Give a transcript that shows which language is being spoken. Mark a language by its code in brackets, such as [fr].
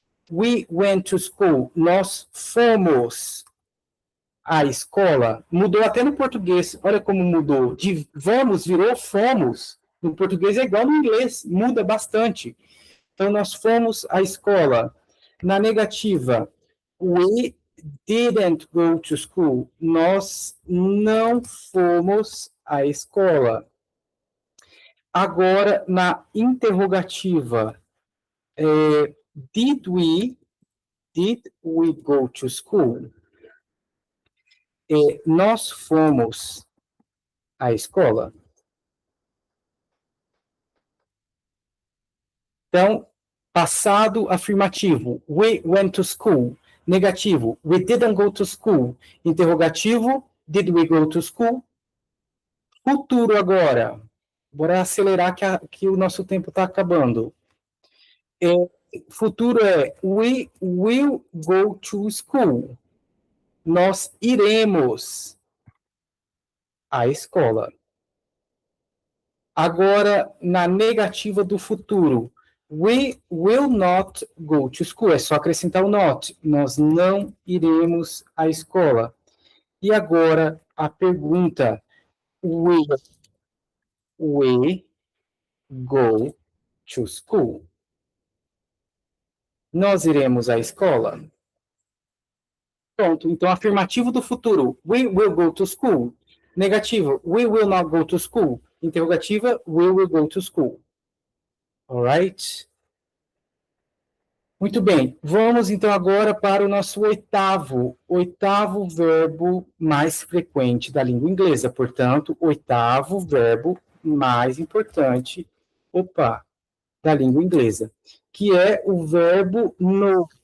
[en] We went to school. [pt] Nós fomos à escola. Mudou até no português. Olha como mudou. De vamos virou fomos. No português é igual no inglês. Muda bastante. Então, nós fomos à escola. Na negativa, [en] we didn't go to school. [pt] Nós não fomos à escola. Agora, na interrogativa, [en] did we go to school? [pt] Nós fomos à escola. Então, passado afirmativo, [en] we went to school. [pt] Negativo, [en] we didn't go to school. [pt] Interrogativo, [en] did we go to school? [pt] Futuro agora. Bora acelerar que o nosso tempo está acabando. Futuro é [en] we will go to school. [pt] Nós iremos à escola. Agora, na negativa do futuro, [en] we will not go to school. [pt] É só acrescentar o not. Nós não iremos à escola. E agora, a pergunta, [en] we go to school. [pt] Nós iremos à escola? Pronto. Então, afirmativo do futuro, [en] we will go to school. [pt] Negativo, [en] we will not go to school. [pt] Interrogativa, [en] we will go to school. Alright? [pt] Muito bem. Vamos, então, agora para o nosso oitavo verbo mais frequente da língua inglesa. Portanto, oitavo verbo mais importante, da língua inglesa, que é o verbo know.